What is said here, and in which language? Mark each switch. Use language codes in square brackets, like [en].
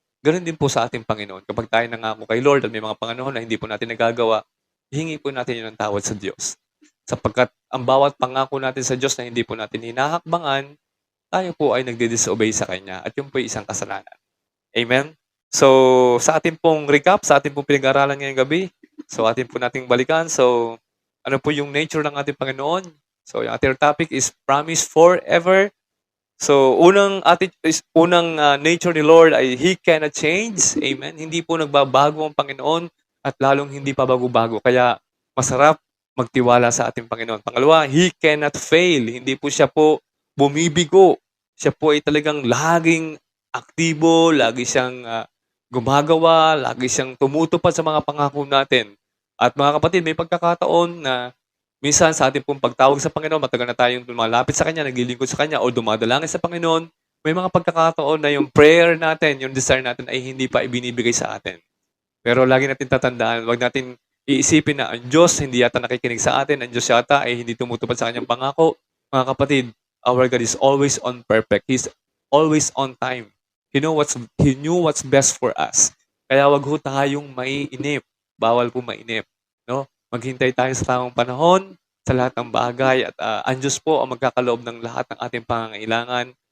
[tl] Ganon din po sa ating Panginoon. Kapag tayo nangako kay Lord at may mga panganahon na hindi po natin nagagawa, hingi po natin yun ng tawad sa Diyos. Sapagkat ang bawat pangako natin sa Diyos na hindi po natin hinahakbangan, tayo po ay nagdi-disobey sa Kanya. At yun po ay isang kasalanan. Amen? So, sa ating pong recap, sa ating pong pinag-aralan ngayong gabi, so ating po nating balikan. So, ano po yung nature ng ating Panginoon? So, yung ating topic is promise forever. So, unang nature ni Lord ay [en] He cannot change. [tl] Amen? Hindi po nagbabago ang Panginoon at lalong hindi pa bago-bago. Kaya masarap magtiwala sa ating Panginoon. Pangalawa, [en] He cannot fail. [tl] Hindi po siya po bumibigo. Siya po ay talagang laging aktibo, lagi siyang gumagawa, lagi siyang tumutupad sa mga pangako natin. At mga kapatid, may pagkakataon na minsan sa ating pong pagtawag sa Panginoon, matagal na tayong lumalapit sa Kanya, naglilingkod sa Kanya, o dumadalangin sa Panginoon, may mga pagkakataon na yung prayer natin, yung desire natin ay hindi pa ibinibigay sa atin. Pero lagi natin tatandaan, wag natin iisipin na ang Diyos hindi yata nakikinig sa atin, ang Diyos yata ay hindi tumutupad sa Kanyang pangako. Mga kapatid, [en] our God is always on perfect. He's always on time. He knew what's best for us. [tl] Kaya wag ho tayong maiinip. Bawal po mainip. No? Maghintay tayo sa tamang panahon, sa lahat ng bagay, at ang Diyos po ang magkakaloob ng lahat ng ating pangangailangan.